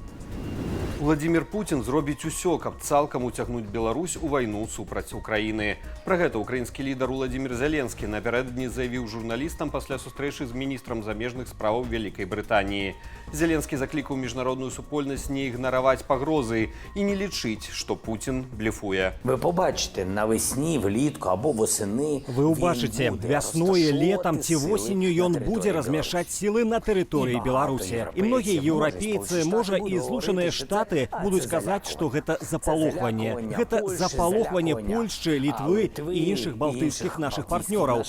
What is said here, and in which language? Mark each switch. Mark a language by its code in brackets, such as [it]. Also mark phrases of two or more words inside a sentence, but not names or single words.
[be] Владзімір Пуцін зробіць усё, каб цалкам уцягнуць Беларусь у вайну супраць Украіны. Пра гэта украінскі лідар Уладзімір Зеленскі напярэдадні заявіў журналістам пасля сустрэчы з міністрам замежных спраў Вялікай Брытаніі. Зеленскі заклікаў міжнародную супольнасць не ігнараваць пагрозы і не лічыць, што Пуцін блефуе. [uk] Ви побачите навесні, влітку або восени. [be] Вы убачыце, вясной, летом ці восенню ён будзе размяшаць сілы на тэрыторыі Беларусі. І многія еўрапейцы, можа і Злучаныя Штаты будуць казаць, што гэта запалохванне. Гэта запалохванне Польшчы, Літвы і іншых балтыйскіх нашых партнёраў.